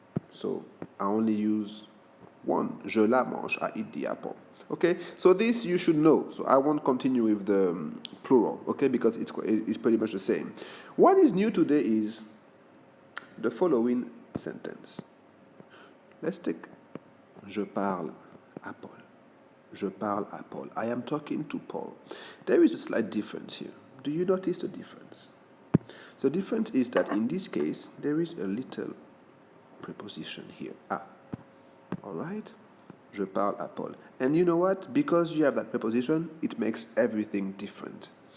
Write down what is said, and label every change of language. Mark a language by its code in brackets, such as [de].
[en] So I only use one. [fr] Je la mange, [en] I eat the apple. Okay, so this you should know. So I won't continue with the plural, okay, because it's pretty much the same. What is new today is the following sentence. Let's take [fr] je parle à Paul. Je parle à Paul. [en] I am talking to Paul. There is a slight difference here. Do you notice the difference? The difference is that in this case, there is a little preposition here, à. All right? [fr] Je parle à Paul. [en] And you know what? Because you have that preposition, it makes everything different.